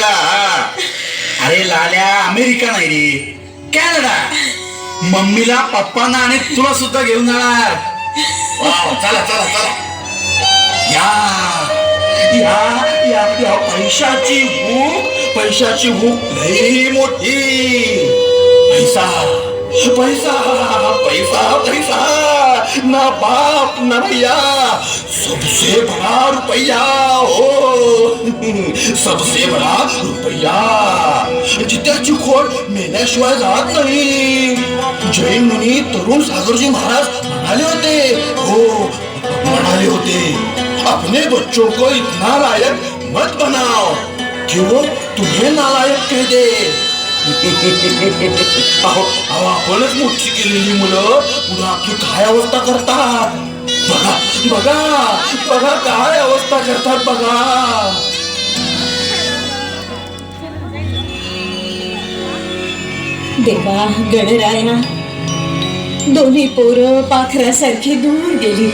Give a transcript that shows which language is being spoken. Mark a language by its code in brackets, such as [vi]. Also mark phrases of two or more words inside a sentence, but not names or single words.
[mr] अरे लाल्या, अमेरिका नाही रे, कॅनडा. मम्मीला, पप्पांना आणि तुला सुद्धा घेऊन जाणार. वाव, चला चला चला. या या या या पैशाची भूक लई मोठी. [hi] पैसा पैसा पैसा पैसा, ना बाप ना भैया, सबसे बड़ा रुपया. हो, सबसे बड़ा रुपया. [mr] जित्याची खोड मेल्याशिवाय जात नाही. जैन मुनी तरुण सागरजी महाराज म्हणाले होते, [hi] अपने बच्चों को इतना लायक मत बनाओ कि वो तुम्हें नालायक कह दे. [mr] अहो आपणच मोठी केलेली मुलं पुढे आपली काय अवस्था करतात बघा बघा बघा, काय अवस्था करतात बघा. देवा गणराया, दोन्ही पोरं पाखरासारखी दूर गेली.